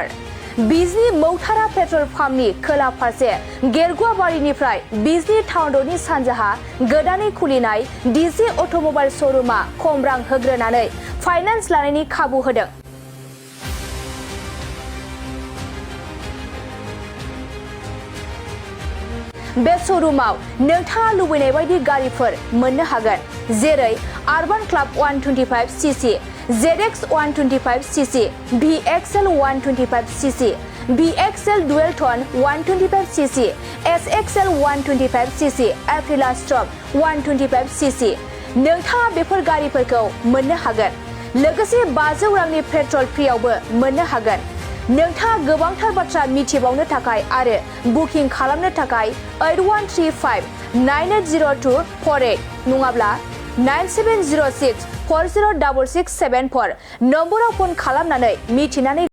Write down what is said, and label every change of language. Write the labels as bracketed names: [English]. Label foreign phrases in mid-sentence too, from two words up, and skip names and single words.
[Bodo] बिजनी मौथारा पेट्रल पाम्पनि खोला फारसे गेरगुवाबारिनिफ्राय बिजनी टाउन र'डनि सानजाहा गोदानै खुलिनाय डिजे अट'मबाइल श'रुमआ खम रां होग्रोनानै फाइनान्स लानायनि खाबु होदों। बे श'रुमाव नोंथाङा लुबैनाय बायदि गारिफोर मोननो हागोन, जेरै आर्बान क्लाब 125cc, ZX 125cc, VXL 125cc, VXL Dual Tone 125cc, SXL 125cc, Aprilia Stop 125cc। नोंथाङा बेफोर गारिफोरखौ मोननो हागोन। लोगोसे 500 रांनि पेट्रल फ्रियावबो मोननो हागोन। नोंथाङा गोबांथार बाथ्रा मिथिबावनो थाखाय आरो बुकिं खालामनो थाखाय 8135980248 नङाब्ला 9706406674 नम्बराव फन खालामनानै मिथिनानै